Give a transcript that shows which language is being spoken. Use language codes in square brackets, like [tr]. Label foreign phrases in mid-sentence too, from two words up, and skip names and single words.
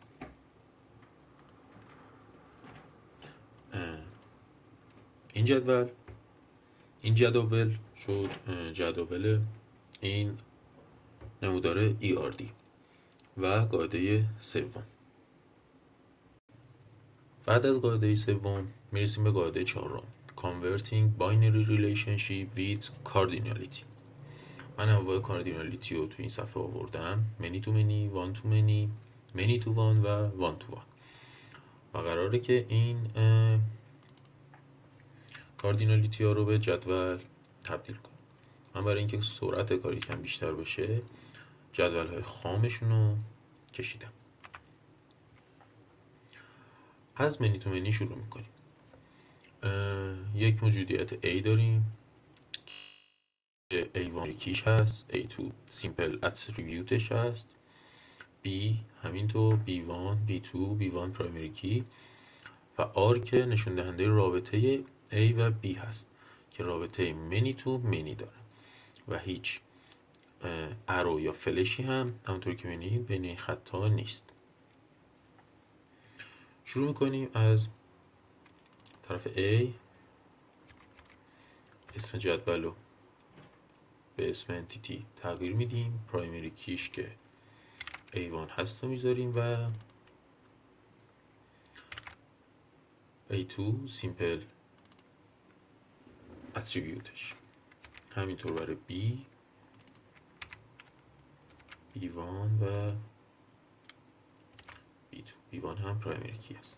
[fa] این جدول شد جدول این نمودار ERD و قاعده سوم. بعد از قاعده سوم میرسیم به قاعده چهارم، [en] Converting Binary Relationship with Cardinality. [fa] من انواع کاردینالیتی رو تو این صفحه آوردم، [en] many to many، one to many، many to one [fa] و [en] one to one [fa] و قراره که این کاردینالیتی ها رو به جدول تبدیل کنم. من برای اینکه سرعت کاری کم بیشتر بشه جدول های خامشون رو کشیدم. از [en] many to many [fa] شروع میکنیم. یک موجودیت A داریم که A1 کیش هست، A2 [en] simple attribute [fa] هست، B همینطور، B1 B2 B1 [en] primary key [fa] و R که نشون دهنده رابطه A و B هست که رابطه [en] many to many [fa] داره و هیچ ارو یا فلشی هم همونطور که می‌بینید بین این خطا نیست. شروع میکنیم از طرف A. اسم جدول رو به اسم انتیتی تغییر میدیم، [en] primary key [fa] که A1 هست رو میذاریم و A2 [en] simple attribute, [fa] همینطور برای B B1 و B2 B1 هم [en] primary key [fa] هست.